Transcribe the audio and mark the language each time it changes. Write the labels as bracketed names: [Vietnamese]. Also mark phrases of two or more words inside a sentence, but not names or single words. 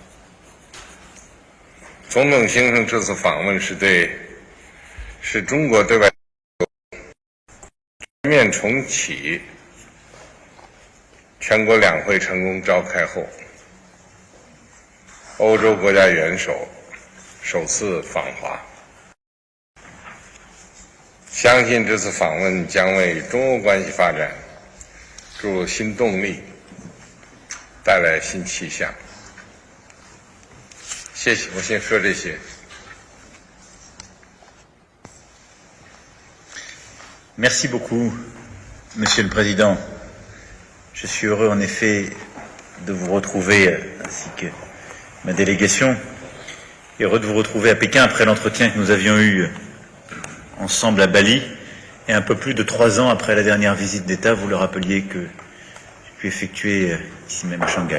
[Chinese] 总统先生这次访问是中国对外全面重启全国两会成功召开后，欧洲国家元首首次访华。相信这次访问将为中欧关系发展注入新动力，带来新气象。谢谢，我先说这些。 [French] Merci beaucoup, Monsieur le Président. Je suis heureux en effet de vous retrouver, ainsi que ma délégation, et heureux de vous retrouver à Pékin après l'entretien que nous avions eu ensemble à Bali, et un peu plus de 3 ans après la dernière visite d'État, vous le rappeliez, que j'ai pu effectuer ici même à Shanghai.